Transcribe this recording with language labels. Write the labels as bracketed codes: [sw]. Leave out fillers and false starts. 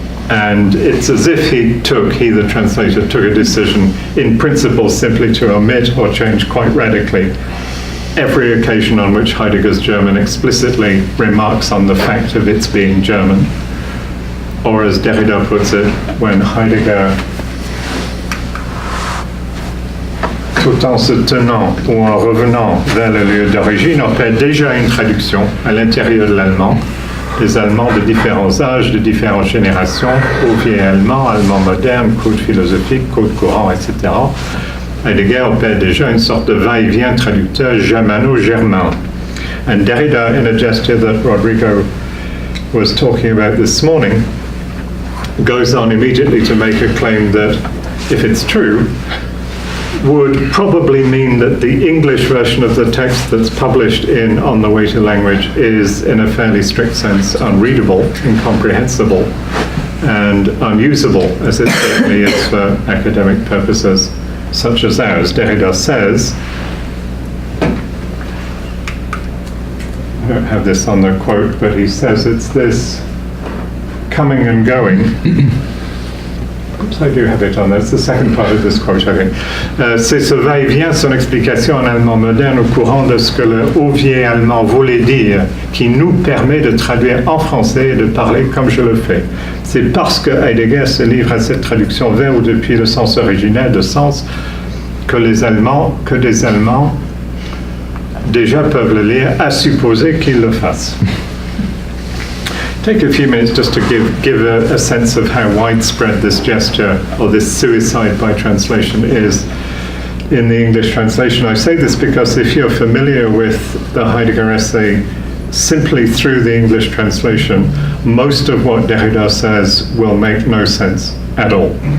[en] And it's as if he, the translator, took a decision in principle simply to omit or change quite radically every occasion on which Heidegger's German explicitly remarks on the fact of its being German. Or as Derrida puts it, when Heidegger, [fr] tout en se tenant ou en revenant vers le lieu d'origine, opère déjà une traduction à l'intérieur de l'allemand, des Allemands de différents âges, de différentes générations, ouvrier allemand, allemand moderne, code philosophique, code courant, etc. Heidegger opère déjà une sorte de va-et-vient traducteur germano-germain. [en] And Derrida, in a gesture that Rodrigo was talking about this morning, goes on immediately to make a claim that, if it's true, would probably mean that the English version of the text that's published in On the Way to Language is, in a fairly strict sense, unreadable, incomprehensible, and unusable, as it certainly is for academic purposes such as ours. Derrida says, I don't have this on the quote, but he says it's this coming and going. Oops, I do have it on there. It's the second part of this quote, I think. [fr] C'est ce va-et-vient, son explication en allemand moderne au courant de ce que le haut vieil allemand voulait dire, qui nous permet de traduire en français et de parler comme je le fais. C'est parce que Heidegger se livre à cette traduction vers ou depuis le sens originel de sens que des Allemands déjà peuvent le lire, à supposer qu'ils le fassent. [en] Take a few minutes just to give a sense of how widespread this gesture or this suicide by translation is in the English translation. I say this because if you're familiar with the Heidegger essay simply through the English translation, most of what Derrida says will make no sense at all.